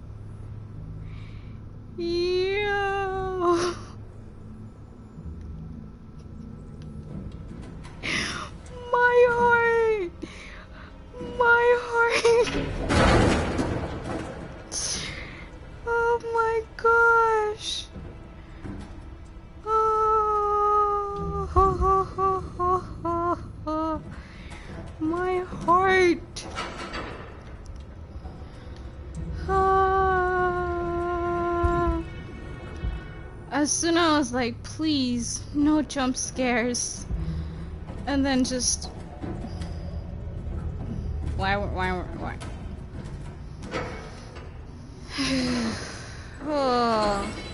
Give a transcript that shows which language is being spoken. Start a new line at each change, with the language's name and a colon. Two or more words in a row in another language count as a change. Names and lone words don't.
English: Yo. My heart. My heart. Oh my gosh. Oh, ho, ho, ho, ho, ho, ho. My heart. As soon as I was like, please, no jump scares. And then just... Why? Oh.